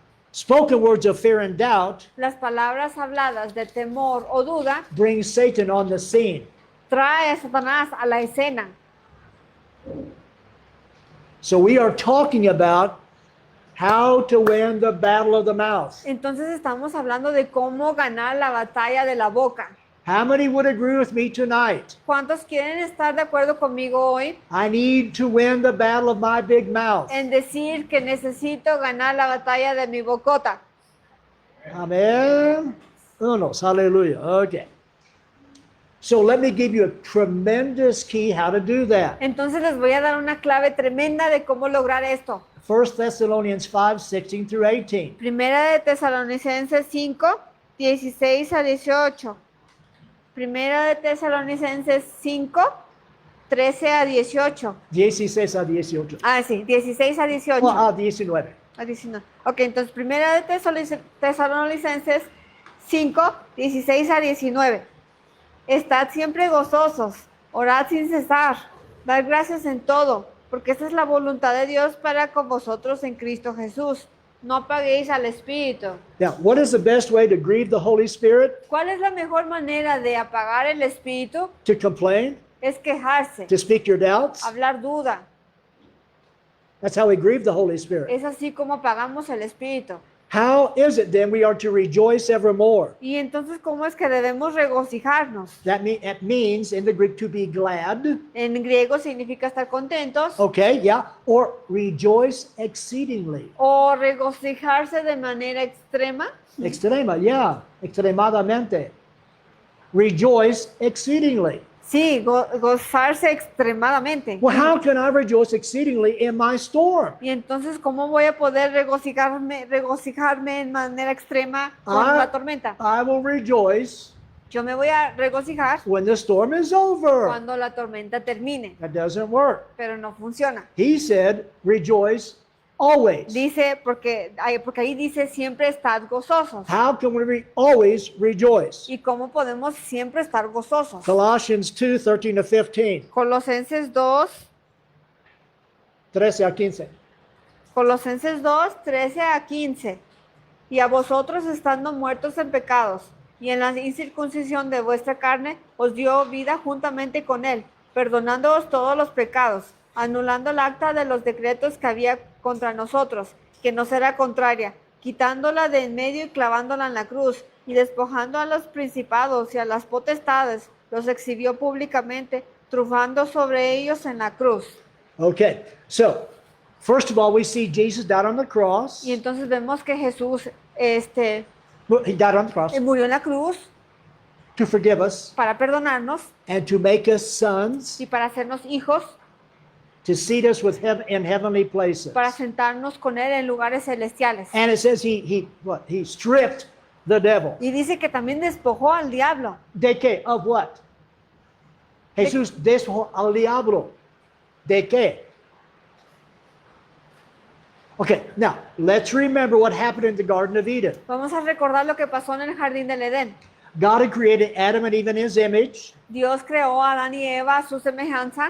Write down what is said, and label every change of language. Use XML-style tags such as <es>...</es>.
<en>Spoken words of fear and doubt</en> <es>Las palabras habladas de temor o duda</es> <en>bring Satan on the scene.</en> <es>trae a Satanás a la escena.</es> <en>So we are talking about how to win the battle of the mouth.</en> <es>Entonces estamos hablando de cómo ganar la batalla de la boca.</es> <en>How many would agree with me tonight?</en> <es>¿Cuántos quieren estar de acuerdo conmigo hoy</es> <en>I need to win the battle of my big mouth.</en> <es>en decir que necesito ganar la batalla de mi bocota? Amen. Unos, hallelujah. Okay.</es> <en>So let me give you a tremendous key how to do that.</en> <es>Entonces les voy a dar una clave tremenda de cómo lograr esto.</es> <en>1 Thessalonians 5, 16 through 18.</en> <es>Primera de Tesalonicenses 5, 16 a 18. Primera de Tesalonicenses 5, 13 a 18. 16 a 18. Sí, 16 a 18.</es> <en>Well, 19.</en> <es>A 19. Ok, entonces primera de Tesalonicenses 5, 16 a 19. Estad siempre gozosos, orad sin cesar, dad gracias en todo, porque esta es la voluntad de Dios para con vosotros en Cristo Jesús. No apaguéis al Espíritu.</es> <en>Now, what is the best way to grieve the Holy Spirit?</en> <es>¿Cuál es la mejor manera de apagar el Espíritu?</es> <en>To complain?</en> <es>Es quejarse,</es> <en>To speak your doubts?</en> <es>hablar duda.</es> <en>That's how we grieve the Holy Spirit.</en> <es>Es así como apagamos el Espíritu.</es> <en>How is it then we are to rejoice evermore?</en> <es>Y entonces, ¿cómo es que debemos regocijarnos?</es> <en>That means in the Greek to be glad.</en> <es>En griego significa estar contentos</es> <en>Okay, yeah. Or rejoice exceedingly.</en> <es>o regocijarse de manera extrema. Extrema,</es> <en>yeah.</en> <es>Extremadamente.</es> <en>Rejoice exceedingly.</en> <es>Sí, gozarse extremadamente.</es> <en>Well, how can I rejoice exceedingly in my storm?</en> <es>Y entonces, ¿cómo voy a poder regocijarme en manera extrema con Ah. la tormenta?</es> <en>I will rejoice</en> <es>Yo me voy a regocijar</es> <en>when the storm is over.</en> <es>cuando la tormenta termine,</es> <en>That doesn't work.</en> <es>pero no funciona.</es> <en>He said, rejoice always.</en> <es>Dice, porque ahí dice, siempre estad gozosos.</es> <en>How can we always rejoice?</en> <es>¿Y cómo podemos siempre estar gozosos?</es> <en>Colossians 2, 13 to 15.</en> <es>Colosenses 2, 13 a 15. Colosenses 2, 13 a 15. Y a vosotros estando muertos en pecados y en la incircuncisión de vuestra carne, os dio vida juntamente con él, perdonándoos todos los pecados, anulando el acta de los decretos que había contra nosotros, que nos era contraria, quitándola de en medio y clavándola en la cruz, y despojando a los principados y a las potestades, los exhibió públicamente, trufando sobre ellos en la cruz.</es> <en>Okay, so first of all, we see Jesus died on the cross.</en> <es>Y entonces vemos que Jesús</es> <en>Well, he died on the cross</en> <es>murió en la cruz</es> <en>to forgive us</en> <es>para perdonarnos</es> <en>and to make us sons,</en> <es>y para hacernos hijos,</es> <en>to seat us with him in heavenly places.</en> <es>para sentarnos con él en lugares celestiales.</es> <en>And it says he stripped the devil.</en> <es>Y dice que también despojó al diablo. ¿De qué?</es> <en>Of what?</en> <es>Jesús despojó al diablo. ¿De qué?</es> <en>Okay, now let's remember what happened in the Garden of Eden.</en> <es>Vamos a recordar lo que pasó en el jardín del Edén.</es> <en>God had created Adam and Eve in his image.</en> <es>Dios creó a Adán y Eva a su semejanza,</es>